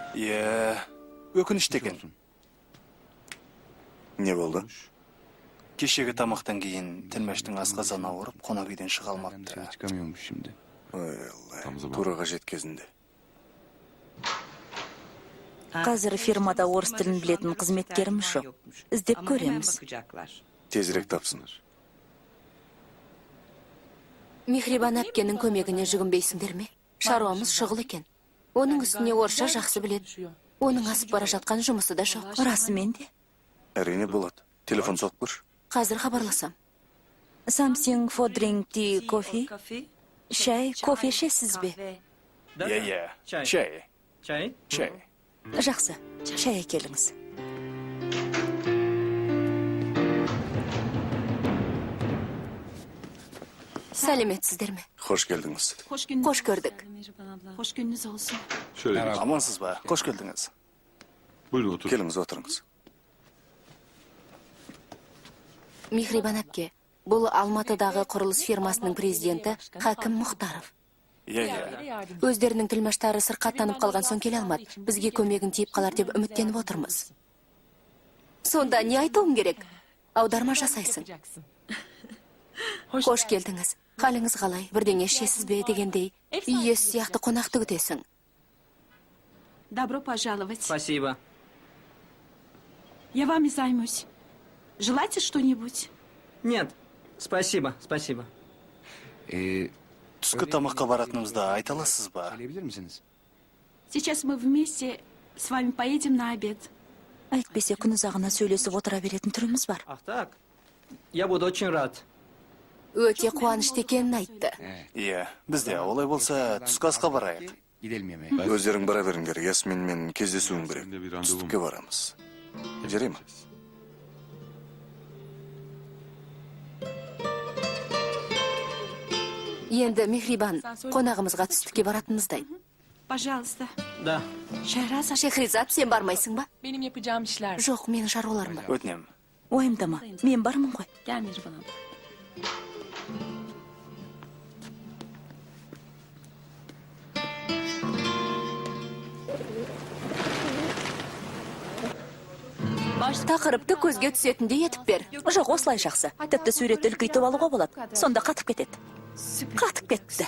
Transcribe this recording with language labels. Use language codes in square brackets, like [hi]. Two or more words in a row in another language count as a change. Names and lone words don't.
[kk] өкінішті екен. Не болды? Кешегі тамақтан кейін тілмәштің асқазаны ауырып, қонақ үйден шыға алмапты. [tr] Çıkamıyormuş şimdi. [kk] Ой, Аллай, [ru] Там забыл. [kk] тура қажет кезінде. Қазір фирмада орыс тілін білетін қызметкеріміз жоқ. Іздеп көреміз. Тезірек тапсын. Михрибан әпкенің көмегіне жүгінбейсіңдер ме? Шаруамыз шұғыл екен. Оның үстіне орысша жақсы біледі. Оның асып бара жатқан жұмысы да жоқ. Расымен де. Әрине болады. Телефон соқып көрші. Қазір хабарласам. [en] Something for drink tea, [kk] кофе? Шай, кофе ішесіз бе? [ru] Чай. Чай. [kk] Жақсы, шай әкеліңіз. Сәлеметсіздер ме? Қош келдіңіз. Қош көрдік. [tr] Hoş gününüz olsun. Şöyle geç. [kk] Амансыз ба? Қош келдіңіз. [tr] Buyurun oturun. [kk] Келіңіз, отырыңыз. Михрибан әпке, бұл Алматыдағы құрылыс фирмасының президенті Хакім Мұхтаров. Өздерінің тілмаштары сырқаттанып қалған соң келе алмады. Бізге көмегін тиіп қалар деп үміттеніп отырмыз. Сонда не айтуым керек? Аударма жасайсың. Қош келдіңіз. Қалыңыз қалай? Бірдеңе ішесіз бе дегендей. Үй иесі сияқты қонақты күтесің. [ru] Добро пожаловать. Спасибо. Я вами займусь. Желаете что-нибудь? Нет, спасибо, спасибо. [kk] Түскі тамаққа баратынымызды айта аласыз ба? [tr] Söyleyebilir misiniz? [ru] Сейчас мы вместе с вами поедем на обед. [kk] Әйтпесе күн ұзағына сөйлесіп отыра беретін түріміз бар. [ru] Ах так, я буду очень рад. [kk] Өте қуанышты екенін айтты. Бізде олай болса түскі асқа барайық. [tr] Gidelim yemeğe. [kk] Өздерің бара беріңдер. Ясминмен кездесуім керек. [tr] Seninle bir randevum [kk] Түстікке [tr] var. [kk] барамыз. Жарай ма? Енді Михрибан қонағымызға түстікке баратынымыздай. [ru] Пожалуйста. Да. [kk] Шайраза. Шехризат, сен бармайсың ба? [tr] Benim yapacağım işler. [kk] Жоқ, менің шаруаларым бар. Өтінем. Уайымдама, мен бармын ғой. [tr] Gel Mihriban abla. [kk] Тақырыпты көзге түсетіндей етіп бер. Жоқ, осылай жақсы. Тіпті суретті үлкейтіп алуға болады. Сонда қатып кетеді. Қатып кетті.